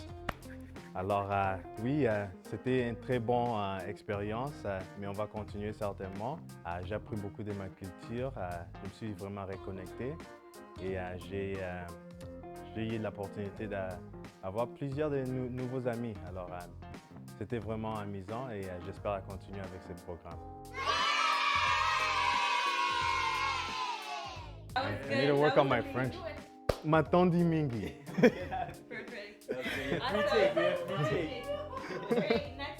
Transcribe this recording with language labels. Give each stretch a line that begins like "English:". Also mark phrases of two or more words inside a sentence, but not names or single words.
French: Alors oui, c'était une très bonne expérience, mais on va continuer certainement. J'ai appris beaucoup de ma culture, je me suis vraiment reconnecté et j'ai eu l'opportunité d'avoir plusieurs de nouveaux amis. Alors c'était vraiment amusant et j'espère continuer avec ce programme.
English: I need to work on my French.
Lingala: Matondi mingi.
English: Perfect. Free take, man. Free take. Great.